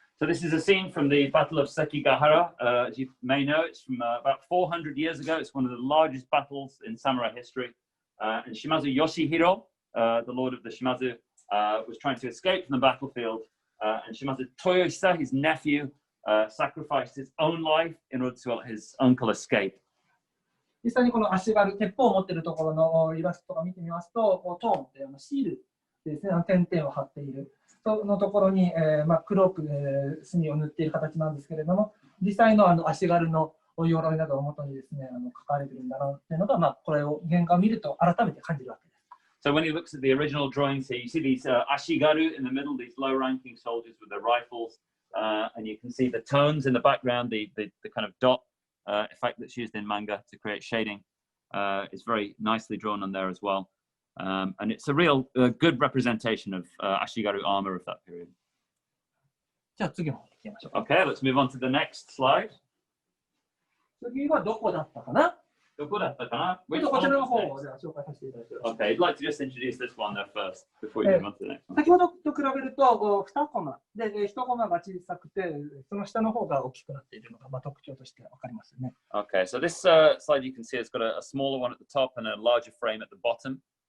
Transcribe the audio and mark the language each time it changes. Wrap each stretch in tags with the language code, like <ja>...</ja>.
<en>So this is a scene from the Battle of Sekigahara. As you may know, it's from about 400 years ago. It's one of the largest battles in samurai history. And Shimadzu Yoshihiro, the lord of the Shimazu, was trying to escape from the battlefield. And Shimadzu Toyohisa, his nephew, sacrificed his own life in order to let his uncle escape.</en> <ja>実際にこの足軽、鉄砲を持っているところのイラストとか見てみますと、トーンってシールですね、点々を貼っている。そのところに、黒く、墨を塗っている形なんですけれども、実際の足軽の鎧などを元にですね、書かれているんだなっていうのが、これを原画を見ると改めて感じるわけです。</ja> <en>So when he looks at the original drawings here, you see these ashigaru in the middle, these low-ranking soldiers with their rifles, and you can see the tones in the background, the kind of dot effect that's used in manga to create shading. It's very nicely drawn on there as well. And it's a real good representation of ashigaru armor of that period.</en> <ja>じゃあ次の方に行きましょう。</ja> <en>Okay, let's move on to the next slide.</en> <ja>次はどこだったかな？どこだったかな？こちらの方を紹介させていただきます。</ja> <en>Okay, I'd like to just introduce this one there first before you move on to the next one.</en> <ja>先ほどと比べると2コマで1コマが小さくてその下の方が大きくなっているのが特徴として分かりますね。</ja> <en>Okay, so this slide you can see it's got a smaller one at the top and a larger frame at the bottom.</en>